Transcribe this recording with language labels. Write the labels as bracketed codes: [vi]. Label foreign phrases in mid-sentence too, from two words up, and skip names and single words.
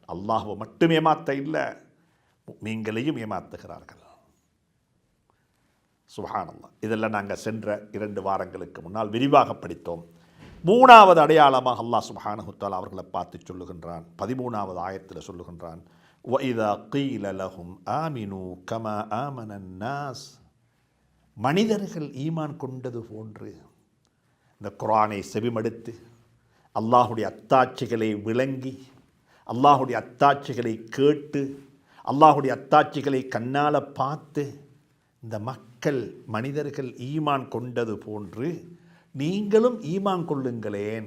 [ta] அல்லாஹுவை மட்டும் ஏமாற்ற இல்லை, நீங்களையும் ஏமாற்றுகிறார்கள். சுப்ஹானல்லாஹ். இதெல்லாம் நாங்கள் சென்ற 2 வாரங்களுக்கு முன்னால் விரிவாக படித்தோம். 3வது அடையாளமாக அல்லாஹ் [ar] سبحانه وتعالى [ta] அவர்களை பார்த்து சொல்லுகின்றான். 13வது ஆயத்தில் சொல்லுகின்றான், [ar] وَإِذَا قِيلَ لَهُمْ آمِنُوا كَمَا آمَنَ النَّاسِ. [ta] மனிதர்கள் ஈமான் கொண்டது போன்று இந்த குர்ஆனை செவிமடுத்து அல்லாஹுடைய அத்தாட்சிகளை விளங்கி, அல்லாஹுடைய அத்தாட்சிகளை கேட்டு, அல்லாஹுடைய அத்தாட்சிகளை கண்ணால் பார்த்து இந்த மக்கள் மனிதர்கள் ஈமான் கொண்டது போன்று நீங்களும் ஈமான் கொள்ளுங்களேன்.